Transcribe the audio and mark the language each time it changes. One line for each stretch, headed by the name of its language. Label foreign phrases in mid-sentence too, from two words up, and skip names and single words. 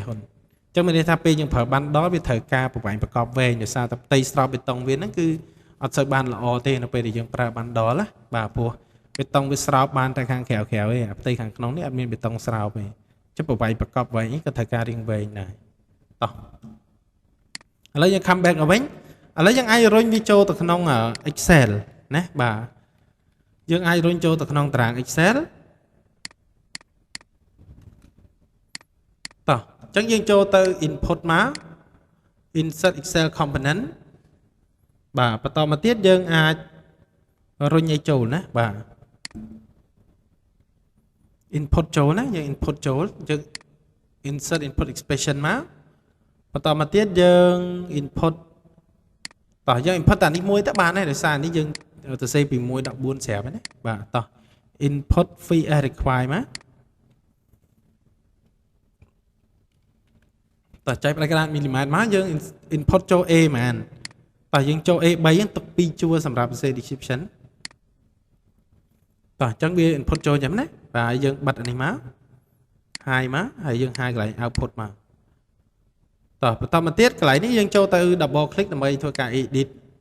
Khmer: ហ៊ុនចឹងមានន័យថាពេលយើងប្រើបានដល់វាត្រូវការប្រវែងប្រកបវែងដោយសារតែផ្ទៃស្រោបបេតុងវាហ្នឹងគឺអត់សូវបានល្អទេនៅពេលដែលយើងប្រើបានដល់ណាបាទព្រោះបេតុងវាស្រោបបានតែខាងក្រៅទេផ្ទៃខាងក្នុងនេះអត់មានបេតុងស្រោបទេចឹងប្រវែងប្រកបវែងនេះក៏ត្រូវការរៀងវែងដែរតោះឥឡូវយើង
English: come back
Khmer: មកវិញឥឡូវយើងអាចរុញវាចូលទៅក្នុង Excel ណាបាទយើងអាចរុញចូលទៅក្នុងតារាង Excel តោះអញ្ចឹងយើងចូលទៅ input មក
English: insert excel component
Khmer: បាទបន្តមកទៀតយើងអាចរុញឲ្យចូលណាបាទ input ចូលណាយើង input ចូលយើង
English: insert input expression
Khmer: មកបន្តមកទៀតយើង input តោះយើង input តានេះមួយទៅបានហើយដោយសារនេះយើងទៅសេពី1 14ស្រាប់ហើយណាបាទតោះ
English: input fee as required
Khmer: មក តោះចែកផ្នែកក្រាតមីលីម៉ែត្រមកយើង input ចូល A ហ្មងតោះយើងចូល A 3ហ្នឹងទុក2ជួរសម្រាប់
English: say description
Khmer: តោះអញ្ចឹងវា input ចូលយ៉ាងណាបាទយើងបិទអានេះមក hide មកហើយយើង hide កន្លែង output មកតោះបន្តមកទៀតកន្លែងនេះយើងចូលទៅ
English: double click
Khmer: ដើម្បីធ្វើការ edit